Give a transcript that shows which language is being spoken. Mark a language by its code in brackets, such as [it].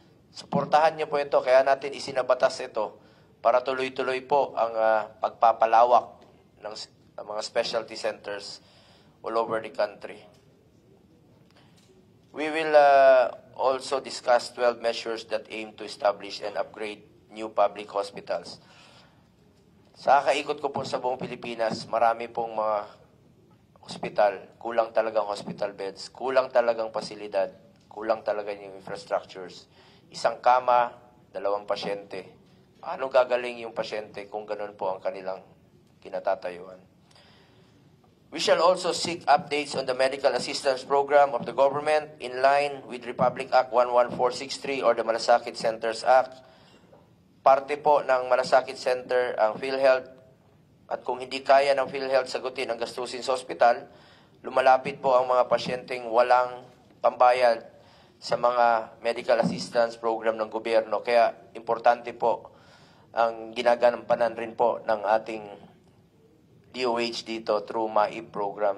[tl] Suportahan niyo po ito, kaya natin isinabatas ito para tuloy-tuloy po ang pagpapalawak ng mga specialty centers [en] all over the country. We will also discuss 12 measures that aim to establish and upgrade new public hospitals. [tl] Sa kaikot ko po sa buong Pilipinas, marami pong mga hospital, kulang talagang hospital beds, kulang talagang pasilidad, kulang talaga yung infrastructures. Isang kama, 2 pasyente. Paano gagaling yung pasyente kung ganun po ang kanilang kinatatayuan? [en] We shall also seek updates on the medical assistance program of the government in line with Republic Act 11463 or the Malasakit Centers Act. [tl] Parte po ng Malasakit Center ang PhilHealth, at kung hindi kaya ng PhilHealth sagutin ang gastusin sa ospital, lumalapit po ang mga pasyenteng walang pambayad sa mga medical assistance program ng gobyerno. Kaya importante po ang ginagampanan rin po ng ating DOH dito [en] through MAIP program.